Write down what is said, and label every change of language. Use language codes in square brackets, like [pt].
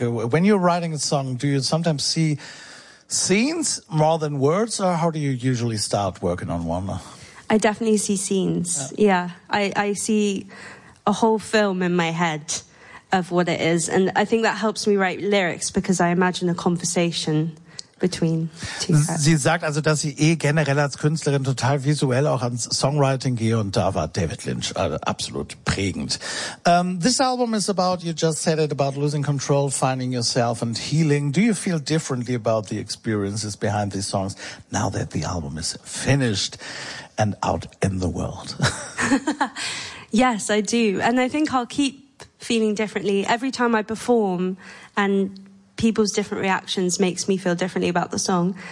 [en] When you're writing a song, do you sometimes see scenes more than words? Or how do you usually start working on one? I definitely see scenes. Yeah. I see a whole film in my head. of what it is. And I think that helps me write lyrics because I imagine a conversation between two. [de] Sie sagt also, dass sie eh generell als Künstlerin total visuell auch ans Songwriting gehe und da war David Lynch absolut prägend. [en] This album is about, you just said it, about losing control, finding yourself and healing. Do you feel differently about the experiences behind these songs now that the album is finished and out in the world? Yes, I do. And I think I'll keep feeling differently every time I perform, and people's different reactions makes me feel differently about the song.